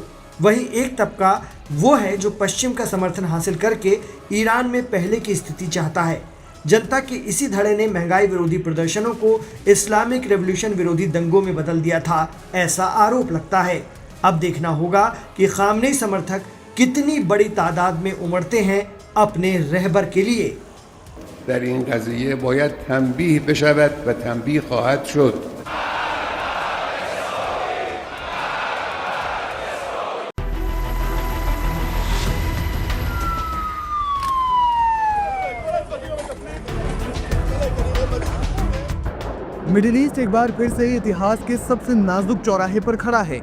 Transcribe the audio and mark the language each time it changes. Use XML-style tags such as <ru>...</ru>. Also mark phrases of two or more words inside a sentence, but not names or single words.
<hi>वहीं एक तबका वो है जो पश्चिम का समर्थन हासिल करके ईरान में पहले की स्थिति चाहता है। जनता के इसी धड़े ने महंगाई विरोधी प्रदर्शनों को</hi> <en>Islamic revolution</en> <hi>विरोधी दंगों में बदल दिया था, ऐसा आरोप लगता है। अब देखना होगा कि खामनेई समर्थक कितनी बड़ी तादाद में उमड़ते हैं अपने रहबर के लिए।</hi> <fa>در این قضیه باید تنبیه بشود و تنبیه خواهد شد.</fa> <hi>मिडिल ईस्ट एक बार फिर से इतिहास के सबसे नाजुक चौराहे पर खड़ा है।</hi>